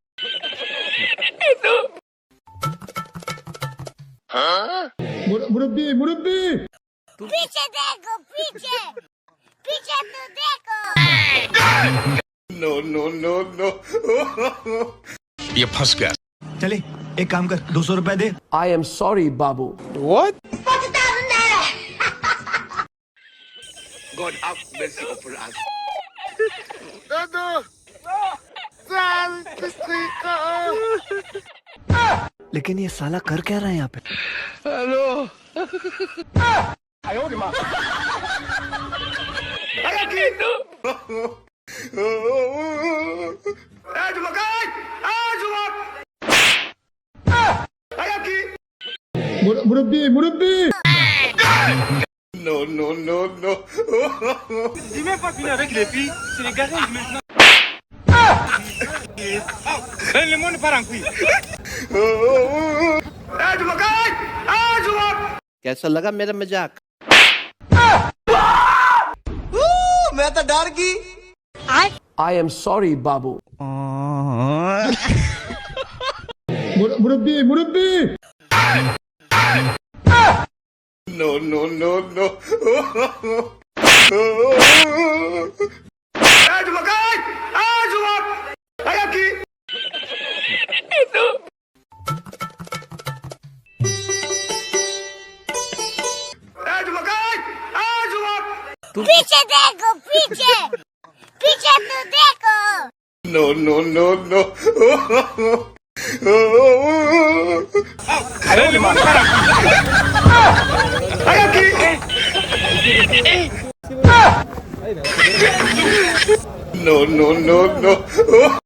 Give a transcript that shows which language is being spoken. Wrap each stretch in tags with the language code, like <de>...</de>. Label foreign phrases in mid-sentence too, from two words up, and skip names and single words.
<hi>मुरब्बी मुरब्बी पीछे देखो, पीछे पीछे तो देखो।</hi> <en>No, no, no, no.</en> <hi>ये फंस गया। चले एक काम कर, 200 रुपए दे।</hi> <en>I am sorry, Babu. God have mercy upon us.</en> <hi>लेकिन ये साला कर क्या रहा है यहाँ पे? Ayaki! Jumakai! Jumak! Ayaki! मुरब्बी मुरब्बी</hi> <en>No, no, no, no.</en> <fr>Dis même pas fini avec les filles, c'est les garçons maintenant. Le monde part en couille. Jumakai! Jumak!</fr> <hi>कैसा लगा मेरा मजाक? मैं तो डर गई।</hi> <en>I am sorry, Babu. मुरब्बी मुरब्बी No, no, no, no. Jumakai! Jumak! Ayaki! Jumakai! Jumak!</en> <hi>पीछे देखो, पीछे पीछे तो देखो।</hi> <en>No, no, no, no.</en> <fr>Le monde part en couille. Ayaki!</fr> <en>No, no, no, no.</en>